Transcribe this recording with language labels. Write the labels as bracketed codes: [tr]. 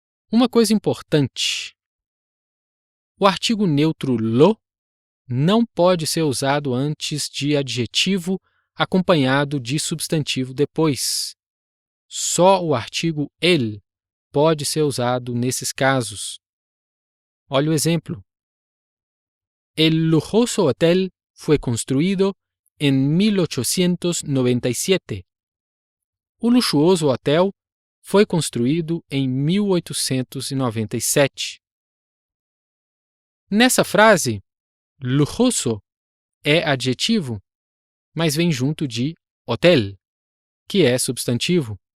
[pt] Uma coisa importante: o artigo neutro lo não pode ser usado antes de adjetivo acompanhado de substantivo depois. Só o artigo el pode ser usado nesses casos. Olha o exemplo. [es] El lujoso hotel fue construido en 1897. [pt] O luxuoso hotel foi construído em 1897. Nessa frase, lujoso é adjetivo, mas vem junto de hotel, que é substantivo.